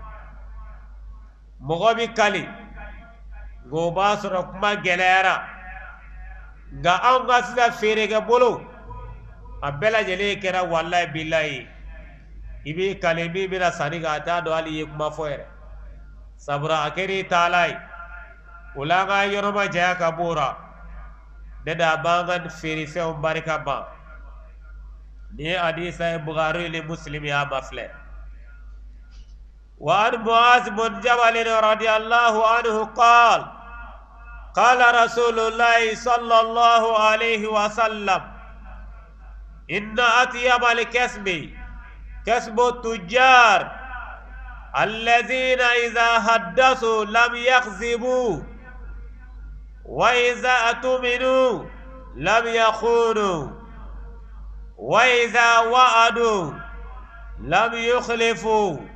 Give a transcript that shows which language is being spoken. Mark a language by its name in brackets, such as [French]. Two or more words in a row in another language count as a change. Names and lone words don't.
[Bambara] mɔgɔ bi kali nka o b'a sɔrɔ kuma gɛlɛyara nka anw ka sisan feerekɛ bolo a bɛɛ lajɛlen kɛra [Arabic] والله بالله [Bambara] i b'i kali min bɛna sanni kɛ a t'a dɔn hali i ye kuma fɔ yɛrɛ sabula a kɛra i taala ye o la an ka yɔrɔ ma janya ka bɔ o la ne da a b'an ka feerefɛnw barika ban ni ye hadisa ye Bukhari ni Muslim y'a ma filɛ [Arabic] وعن معاذ بن جبل رضي الله عنه قال قال رسول الله صلى الله عليه وسلم إن أطيب الكسب كسب التجار الذين إذا حدثوا لم يكذبوا وإذا اؤتمنوا لم يخونوا وإذا وعدوا لم يخلفوا